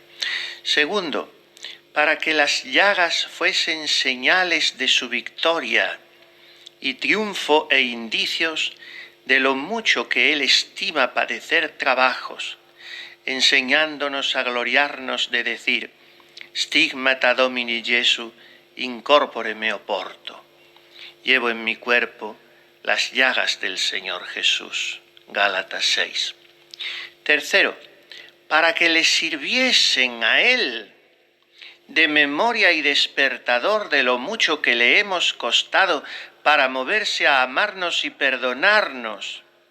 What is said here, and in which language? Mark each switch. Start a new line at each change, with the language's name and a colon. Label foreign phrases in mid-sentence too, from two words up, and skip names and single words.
Spanish: Segundo, para que las llagas fuesen señales de su victoria y triunfo e indicios de lo mucho que él estima padecer trabajos, enseñándonos a gloriarnos de decir,
Latin: stigmata Domini Jesu, incorpore meo porto.
Spanish: Llevo en mi cuerpo las llagas del Señor Jesús. Gálatas 6. Tercero, para que le sirviesen a él de memoria y despertador de lo mucho que le hemos costado para moverse a amarnos y perdonarnos.